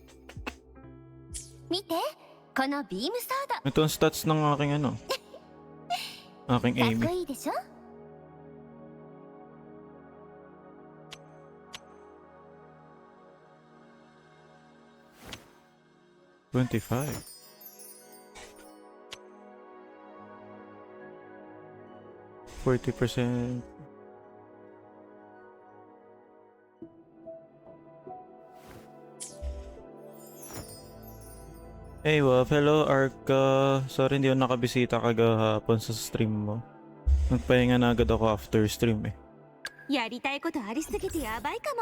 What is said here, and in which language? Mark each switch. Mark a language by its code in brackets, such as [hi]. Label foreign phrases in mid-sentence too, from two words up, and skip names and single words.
[ja] 見てこのビームソード。 [tl] Ito ang stats ng aking ano. Aking [ja] かっ Amy. こいいでしょ。 25. %40. [en] Hey, Waf. Hello, Arca. [tl] Sorry, hindi ako nakabisita kagahapon sa stream mo. Nagpahinga na agad ako [en] after stream [tl] eh. [ja] やりたいことありすぎてやばいかも。